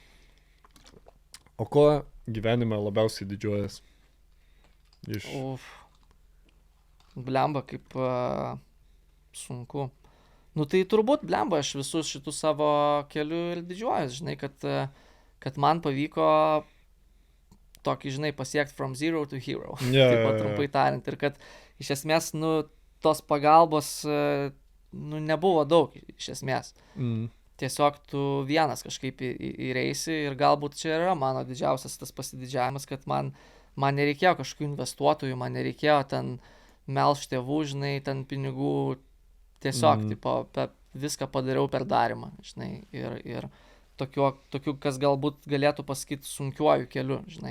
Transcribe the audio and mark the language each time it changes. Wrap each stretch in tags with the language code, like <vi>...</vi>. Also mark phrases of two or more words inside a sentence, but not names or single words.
<lt>O ko gyvenime labiausiai didžiuojas? Blemba, kaip sunku. Tai turbūt, blemba, aš visus šitus savo keliu ir didžiuojas, žinai, kad man pavyko tokį, žinai, pasiekti</lt> <en>from zero to hero.</en> <lt>Taip pat trumpai tariant. Ir kad iš esmės, tos pagalbos, nebuvo daug, iš esmės. Tiesiog tu vienas kažkaip įreisi ir galbūt čia yra mano didžiausias tas pasididžiavimas, kad man nereikėjo kažkokių investuotojų, man nereikėjo ten melš tėvų, žinai, ten pinigų, tiesiog, tipo, viską padariau per darymą, žinai, ir tokiu, kas galbūt galėtų pasakyti sunkiuoju keliu, žinai.</lt>